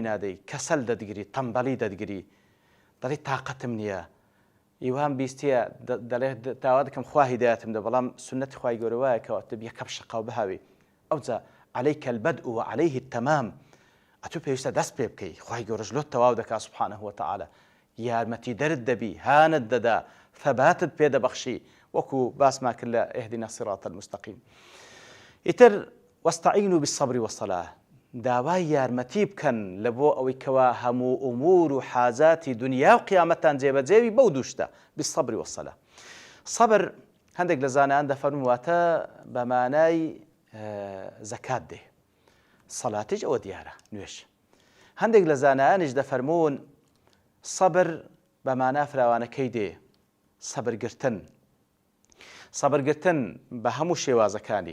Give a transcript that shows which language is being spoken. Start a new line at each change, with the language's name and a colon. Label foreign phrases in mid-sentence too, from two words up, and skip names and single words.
Central Kurdish: نادەی، کەسەل دەدگری، تەمبەڵی دەدگری، دەڵێ تاقەتم نییە، ئیوان بیستیە دەڵێ داوا دەکەم خوا هیدایەتم دە، بەڵام سنەتی خوای گەورە وایە کەوە تە یەکە بشقاو بهاوی ئەوجا
Arabic: عەلەیکە البەدء وعەلەیه التەمام،
Central Kurdish: ئەتوو پێویستە دەست پێ بکەی، خوای گەورەش لۆت تەواو دەکات
Arabic: سوبحانەهو وتعالە،
Central Kurdish: یارمەتی دەرت دەبی، هانت دەدا، ثەباتت پێ دەبەخشی وەکو باسمان کرد لە
Arabic: ئیهدینا الصراط المستەقیم. ئیتر وەستەعینوا بالصبر والصلاة،
Central Kurdish: داوای یارمەتی بکەن لە بۆ ئەوەی کەوا هەموو ئومور و حاجاتی دنیا و قیامەتتان جێبەجێوی بەو دووشتە،
Arabic: بالصبر والصلاة.
Central Kurdish: سەبر هەندێک لە زانایان دەفەرمون واتە بە مانای زەکات دێ، سەڵاتیش ئەوە دیارە، نوێژ. هەندێک لە زانایانیش دەفەرمون سەبر بە مانا فراوانەکەی دێ، سەبرگرتن بە هەموو شێوازەکانی.